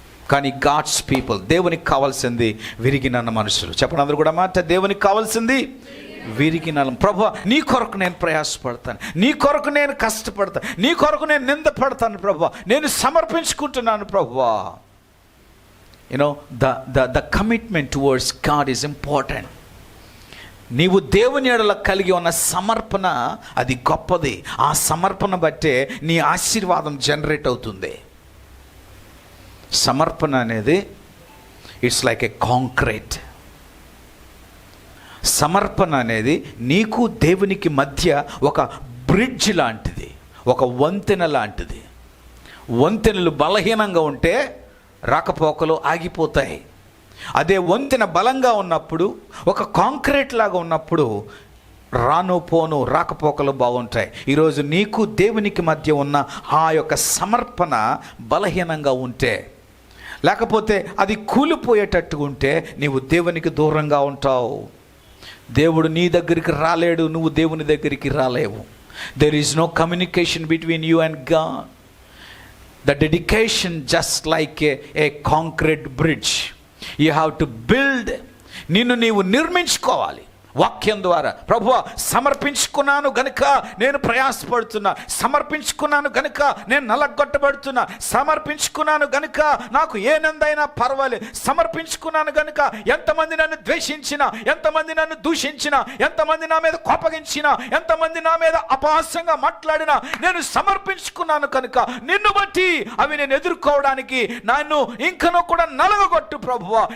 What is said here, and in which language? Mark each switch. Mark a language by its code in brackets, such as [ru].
[te] కానీ [en] God's people, [te] దేవునికి కావాల్సింది విరిగిన మనుషులు. చెప్పండి అందరూ కూడా మాట, దేవునికి కావాల్సింది విరిగిన. ప్రభు, నీ కొరకు నేను ప్రయాసపడతాను, నీ కొరకు నేను కష్టపడతాను, నీ కొరకు నేను నిందపడతాను ప్రభు, నేను సమర్పించుకుంటున్నాను ప్రభు. [en] The commitment towards God is important. [te] నీవు దేవుని ఎడల కలిగి ఉన్న సమర్పణ అది గొప్పది. ఆ సమర్పణ బట్టే నీ ఆశీర్వాదం జనరేట్ అవుతుంది. సమర్పణ అనేది [en] It's like a concrete. [te] సమర్పణ అనేది నీకు దేవునికి మధ్య ఒక బ్రిడ్జ్ లాంటిది, ఒక వంతెన లాంటిది. వంతెనలు బలహీనంగా ఉంటే రాకపోకలు ఆగిపోతాయి. అదే వంతెన బలంగా ఉన్నప్పుడు, ఒక కాంక్రీట్ లాగా ఉన్నప్పుడు రాను పోను రాకపోకలు బాగుంటాయి. ఈరోజు నీకు దేవునికి మధ్య ఉన్న ఆ యొక్క సమర్పణ బలహీనంగా ఉంటే, లేకపోతే అది కూలిపోయేటట్టుగా ఉంటే నీవు దేవునికి దూరంగా ఉంటావు. దేవుడు నీ దగ్గరికి రాలేడు, నువ్వు దేవుని దగ్గరికి రాలేవు. [en] There is no communication between you and God. The dedication just like a concrete bridge. You have to build. [te] నిన్ను నీవు నిర్మించుకోవాలి వాక్యం ద్వారా. ప్రభువా, సమర్పించుకున్నాను గనుక నేను ప్రయాసపడుతున్నా, సమర్పించుకున్నాను గనుక నేను నలగొట్టబడుతున్నా, సమర్పించుకున్నాను గనుక నాకు ఏ నిందైనా పర్వాలేదు, సమర్పించుకున్నాను గనుక ఎంతమంది నన్ను ద్వేషించినా, ఎంతమంది నన్ను దూషించినా, ఎంతమంది నా మీద కోపగించినా, ఎంతమంది నా మీద అపహాస్యంగా మాట్లాడినా, నేను సమర్పించుకున్నాను కనుక నిన్ను బట్టి అవి నేను ఎదుర్కోవడానికి నన్ను ఇంకనూ కూడా నలగగొట్టు ప్రభువా.